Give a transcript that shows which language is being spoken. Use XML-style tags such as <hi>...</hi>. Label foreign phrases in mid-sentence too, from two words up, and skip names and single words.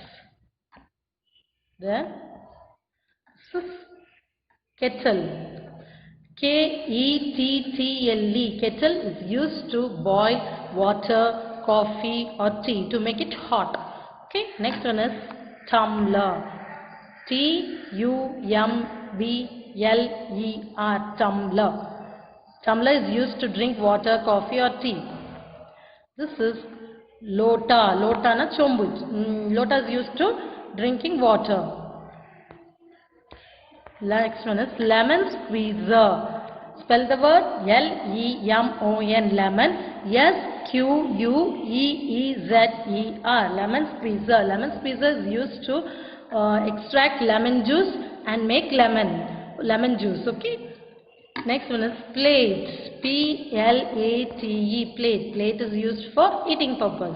<en>Then this is kettle, K-E-T-T-L-E, kettle is used to boil water, coffee or tea to make it hot. Okay, next one is tumbler, T-U-M-B-L-E-R, tumbler. Tumbler is used to drink water, coffee or tea. This is lota. Lota</en> <ta>ன்னா சொம்பு.</ta> <en>Lota is used to drinking water. Next one is lemon squeezer. Spell the word L-E-M-O-N, lemon. S-Q-U-E-E-Z-E-R, lemon squeezer. Lemon squeezer is used to extract lemon juice and make lemon juice. Okay. Next one is plate. P-L-A-T-E, plate. Plate is used for eating purpose.</en>